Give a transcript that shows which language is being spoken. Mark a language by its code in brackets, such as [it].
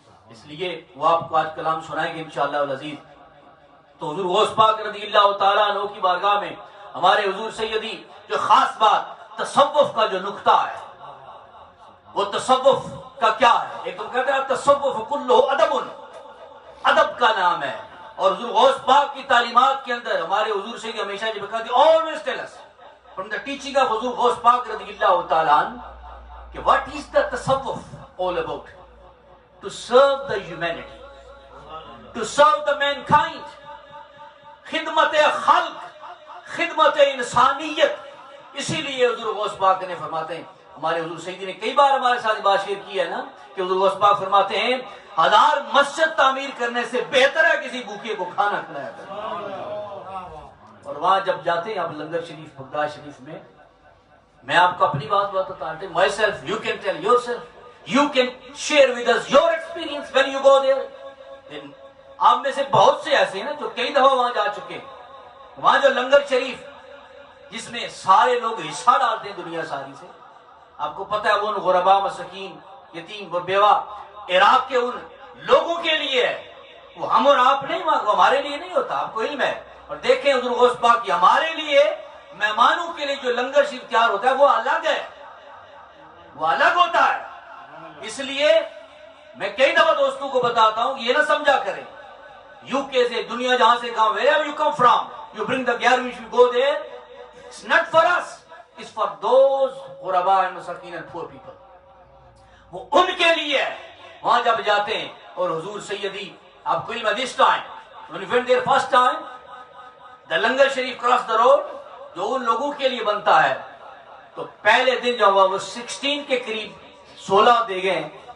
[ur] اس لیے وہ آپ کو آج کلام سنائیں گے انشاءاللہ العزیز. تو حضور غوث پاک رضی اللہ تعالیٰ عنہ کی بارگاہ میں ہمارے حضور سیدی جو خاص بات تصوف کا جو نقطہ ہے، وہ تصوف کا کیا ہے؟ ایک تو کہتے ہیں تصوف کلہ ادب، ادب کا نام ہے. اور حضور غوث پاک کی تعلیمات کے اندر ہمارے حضور سیدی ہمیشہ جب کہتے ہیں [en] always tell us from the teaching of [ur] حضور غوث پاک رضی اللہ تعالیٰ عنہ کہ [en] what is the [ur] تصوف [en] all about? To serve the humanity, to serve the mankind, [ur] خدمت خلق، خدمت انسانیت. اسی لیے حضور غوث پاک نے فرماتے ہیں، ہمارے حضور سیدی نے کئی بار ہمارے ساتھ بات شیئر کی ہے نا کہ حضور غوث پاک فرماتے ہیں 1000 مسجد تعمیر کرنے سے بہتر ہے کسی بھوکے کو کھانا کھلایا کرنا. اور وہاں جب جاتے ہیں آپ لنگر شریف بغداد شریف میں آپ کو اپنی بات بتاتا ہوں. [en] Myself you can tell yourself, you can share with us your experience when you go there. [ur] Then آپ میں سے بہت سے ایسے ہیں نا جو کئی دفعہ وہاں جا چکے ہیں. وہاں جو لنگر شریف جس میں سارے لوگ حصہ ڈالتے ہیں دنیا ساری سے، آپ کو پتہ ہے وہ ان غربا، مسکین، یتیم و بیوہ عراق کے ان لوگوں کے لیے ہے. وہ ہم اور آپ نہیں، وہ ہمارے لیے نہیں ہوتا، آپ کو علم ہے. اور دیکھیں حضور غوث پاک کی ہمارے لیے مہمانوں کے لیے جو لنگر شریف تیار ہوتا ہے وہ الگ ہے، وہ الگ ہوتا ہے. اس لیے میں کئی دفعہ دوستوں کو بتاتا ہوں یہ نہ سمجھا کریں یو کے سے، دنیا جہاں سے کہاں [en] wherever you come from you bring the gathering, you go there. It's not for us, it's for those غرباء and مساکین and poor people. [ur] وہ ان کے لیے ہے. وہاں جب جاتے ہیں اور حضور سیدی آپ کو علم [en] this time when you went there first time [ur] the لنگر شریف [en] cross the road [ur] جو ان لوگوں کے لیے بنتا ہے، تو پہلے دن جو ہوا وہ 16 کے قریب 16 دیگیں.